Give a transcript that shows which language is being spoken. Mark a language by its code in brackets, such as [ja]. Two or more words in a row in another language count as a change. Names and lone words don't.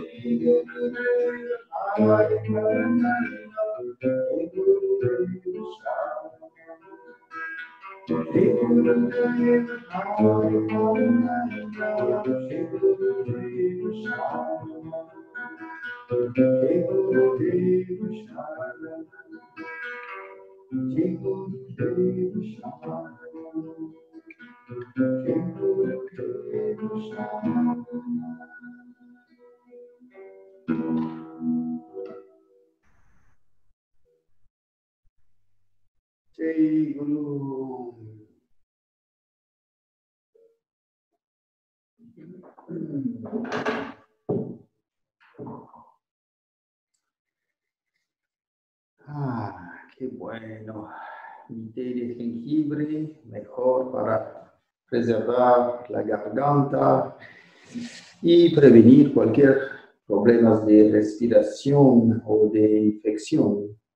[sa] Guru Deva Hari Harananda, Shri Guru Deva Sharanam, Shri Guru Deva Hari Harananda, Shri Guru Deva Sharanam, Shri Guru Deva Sharanam, Shri Guru Deva Sharanam, Shri Guru Deva Sharanam. Jai Guru. [es] Qué bueno. Mi té de jengibre, mejor para preservar la garganta y prevenir cualquier problema de respiración o de infección.